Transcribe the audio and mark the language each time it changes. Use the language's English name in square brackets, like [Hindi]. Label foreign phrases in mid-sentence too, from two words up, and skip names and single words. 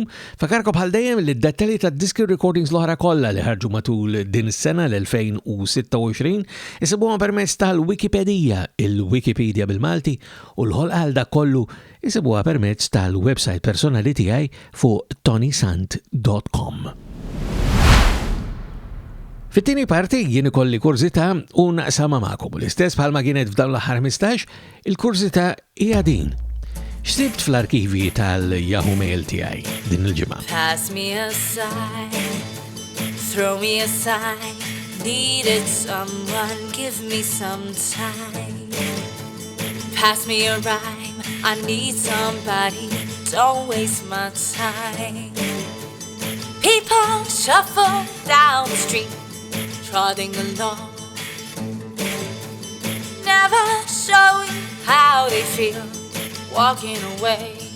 [Maltese] Fakarkom bħal dejjem li d-dettalji tad-diski recordings l-oħra kollha li ħarġu matul din is-sena l-2026 isibuhom permezz tal-Wikipedia, il-Wikipedia bil-Malti, u l-ħolqa għal dak kollu isibuha permezz tal-website personali tiegħi fuq tonisant.com. Fit-tieni parti jien ikolli kurzita u naqsama magħkom. L-istess bħalma kienet f'dawn l-aħħar 15, il-kurzita hija din. X'sibt fl-arkivi tal-Yahoo Mail tiegħi din il-ġimgħa. [English] Pass me a sign, throw me a sign, needed someone, give me some time. Pass me a rhyme, I need somebody, don't waste my time. People shuffle down the street, trotting along, never showing how they feel, walking away.